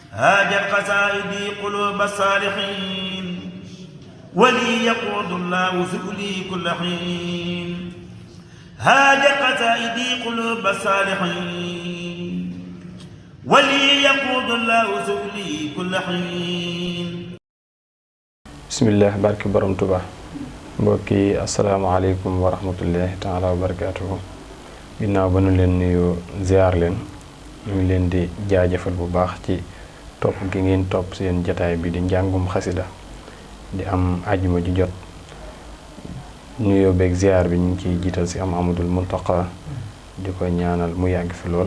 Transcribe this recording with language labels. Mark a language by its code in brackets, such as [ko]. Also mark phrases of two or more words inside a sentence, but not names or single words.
[ar] هاجت قصائدي قلوب الصالحين ولي يقود الله سؤلي كل حين هاجت قصائدي قلوب الصالحين ولي يقود الله سؤلي كل حين [wo] bismillah barke borom Tuba mbokki [ar] السلام عليكم ورحمة الله تعالى وبركاته [wo] ginnaaw ba nu leen nuyu ziar leen ñu ngi leen di jaajëfal bu baax ci topp gi ngeen topp seen jataay bi di njàngum xasida di am ajuma ju jot nuyoo beeg ziar bi ñu ngi ciy jiital si am amadul muntaqa di ko ñaanal mu yàgg fi lool